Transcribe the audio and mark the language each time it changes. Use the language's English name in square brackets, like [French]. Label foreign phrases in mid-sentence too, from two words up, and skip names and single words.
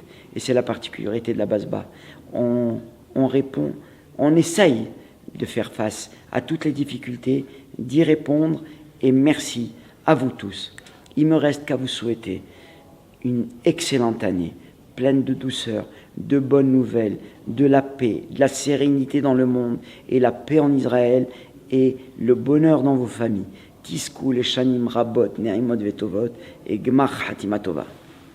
[French] Et c'est la particularité de la Basba. On répond, on essaye de faire face à toutes les difficultés, d'y répondre, et merci à vous tous. Il me reste qu'à vous souhaiter une excellente année, pleine de douceur, de bonnes nouvelles, de la paix, de la sérénité dans le monde, et la paix en Israël, et le bonheur dans vos familles. [Hebrew] תזכו לשנים רבות, נעימות וטובות, et גמר חתימה טובה.